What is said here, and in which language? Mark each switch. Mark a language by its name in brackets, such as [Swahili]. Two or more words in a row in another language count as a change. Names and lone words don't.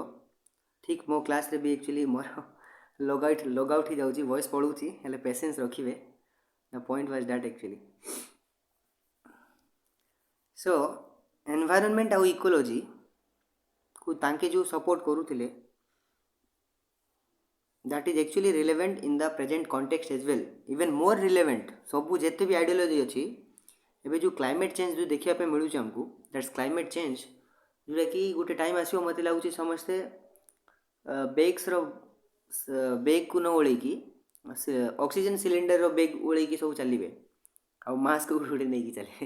[Odia] ଠିକ୍ ମୋ କ୍ଲାସ୍ରେ ବି ଆକ୍ଚୁଆଲି ମୋର [English] log out [Odia] ହେଇଯାଉଛି, ଭଏସ୍ ପଳାଉଛି, ହେଲେ ପେସେନ୍ସ ରଖିବେ। [English] The point was that actually. So environment [Odia] ଆଉ ଇକୋଲୋଜିକୁ ତାଙ୍କେ ଯେଉଁ ସପୋର୍ଟ କରୁଥିଲେ [English] that is actually relevant in the present context as well, even more relevant। [Odia] ସବୁ ଯେତେ ବି ଆଇଡ଼ିଓଲୋଜି ଅଛି, ଏବେ ଯେଉଁ [English] climate change [Odia] ଯେଉଁ ଦେଖିବା ପାଇଁ ମିଳୁଛି ଆମକୁ, [English] that's climate change, [Odia] ଯେଉଁଟାକି ଗୋଟେ ଟାଇମ୍ ଆସିବ ମୋତେ ଲାଗୁଛି ସମସ୍ତେ ବେଗ୍କୁ ନ ଓଳେଇକି ଅକ୍ସିଜେନ୍ ସିଲିଣ୍ଡରର ବେଗ୍ ଓଳେଇକି ସବୁ ଚାଲିବେ ଆଉ ମାସ୍କ ଗୋଟେ ନେଇକି ଚାଲିବେ।